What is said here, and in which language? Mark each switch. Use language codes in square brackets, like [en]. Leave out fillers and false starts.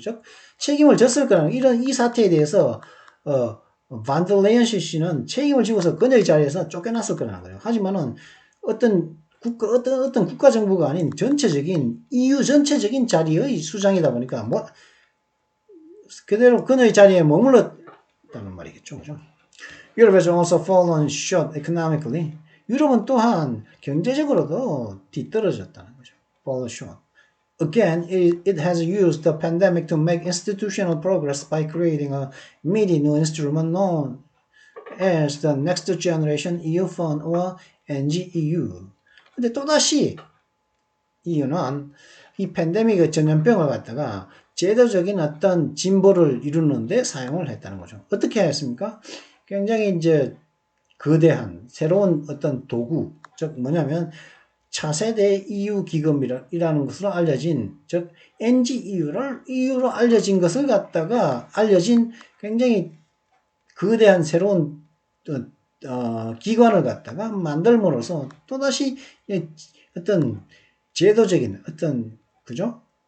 [ko] 즉 책임을 졌을 거라는 이 사태에 대해서 반델레이언 씨는 책임을 지고서 그녀의 자리에서 쫓겨났을 거라는 거예요. 하지만은 어떤 국가 정부가 아닌 전체적인 EU 전체적인 자리의 수장이다 보니까 뭐 그대로 그녀의 자리에 머물렀다는 말이겠죠. 그죠? [en] Europe has also fallen short economically. [ko] 유럽은 또한 경제적으로도 뒤떨어졌다는 거죠. [en] Fallen short. Again, it has used the pandemic to make institutional progress by creating a meaty new instrument known as the Next Generation EU Fund or NGEU. [ko] 근데 또다시 EU는 이 팬데믹의 전염병을 갖다가 제도적인 어떤 진보를 이루는데 사용을 했다는 거죠. 어떻게 했습니까? 굉장히 이제 거대한 새로운 어떤 도구, 즉 뭐냐면 차세대 EU 기금이라는 것으로 알려진, 즉 NGEU로 알려진 것을 갖다가 알려진 굉장히 거대한 새로운 기관을 갖다가 만들므로써 또다시 어떤 제도적인 어떤 그죠?